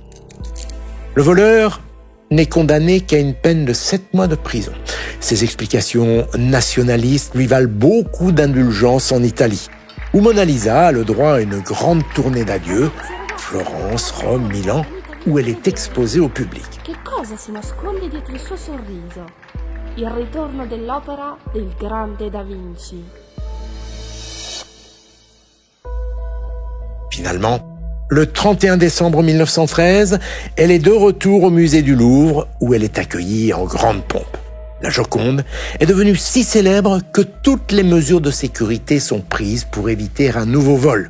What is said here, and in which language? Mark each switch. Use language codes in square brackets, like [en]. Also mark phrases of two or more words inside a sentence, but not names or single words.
[fr] Le voleur n'est condamné qu'à une peine de 7 mois de prison. Ses explications nationalistes lui valent beaucoup d'indulgence en Italie, où Mona Lisa a le droit à une grande tournée d'adieu, Florence, Rome, Milan, où elle est exposée au public. [it] Che cosa si nasconde dietro il suo sorriso? Il ritorno dell'opera del grande Da Vinci. [fr] Finalement, le 31 décembre 1913, elle est de retour au musée du Louvre, où elle est accueillie en grande pompe. La Joconde est devenue si célèbre que toutes les mesures de sécurité sont prises pour éviter un nouveau vol.